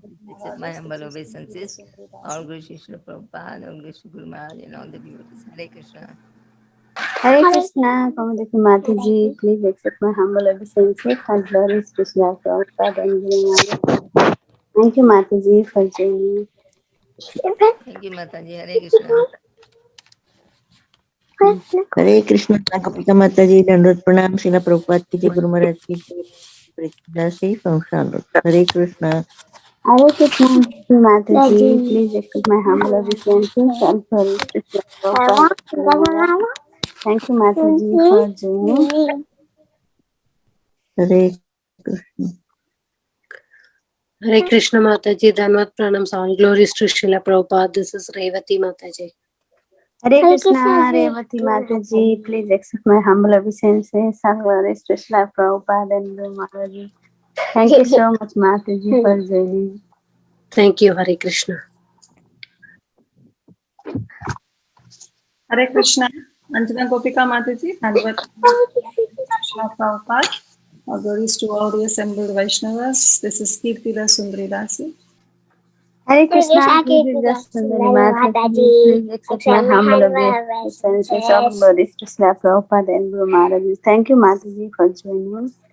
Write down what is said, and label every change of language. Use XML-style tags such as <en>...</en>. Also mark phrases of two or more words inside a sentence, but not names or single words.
<en>This is my humble obeisances. All Guru Shishla Prabhupada, all Guru Maharaj, and all the devotees. Hare Krishna. Hare Krishna, Kamadaki Mataji, please accept my humble obeisances and glories to Sri Prabhupada and Guru Maharaj. Thank you, Mataji, for joining. Thank you, Mataji. Hare Krishna.</en> <hi>हरे कृष्ण कपिका माता जी दंडवत प्रणाम शिला प्रभुपाद की जय गुरु महाराज की जय दासी संसार हरे कृष्ण</hi> <en>Hare Krishna, Mataji, please accept my humble obeisances and glories to Sri Prabhupada and Guru Maharaj. Thank you, Mataji, for joining. हरे कृष्ण Hare Krishna Mataji,</en> <hi>दंडवत प्रणाम,</hi> <en>all glories to Srila Prabhupada. This is Revati Mataji. Hare Krishna, Revati Mataji, please accept my humble obeisances and glories to Sri Prabhupada and Guru Maharaj. Thank you so much, Mataji, for joining. Thank you, Hare Krishna. Hare Krishna, Anjana Gopika Mataji, Dhanvat Krishna Prabhupada. Our glories to all the assembled Vaishnavas. This is Kirtila Sundari Dasi. Hare Krishna, please Mataji, please accept my humble obeisances of glories to Sri Prabhupada and Guru Maharaj. Thank you, Mataji, for joining.</en>